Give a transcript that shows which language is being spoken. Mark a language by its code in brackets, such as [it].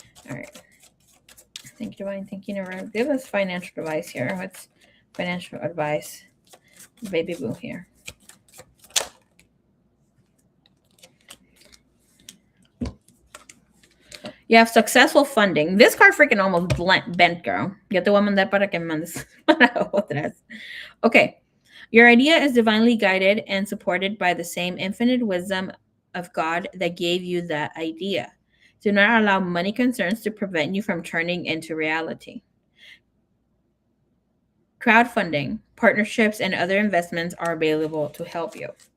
[en] All right. Thank you, Divine. Thank you, Never. Give us financial advice here. What's financial advice? Baby boo here. You have successful funding. This card freaking almost bent, girl. [es] Yo te voy a mandar para que me mandes para otras. [en] Okay. Your idea is divinely guided and supported by the same infinite wisdom of God that gave you that idea. Do not allow money concerns to prevent you from turning into reality. Crowdfunding, partnerships, and other investments are available to help you.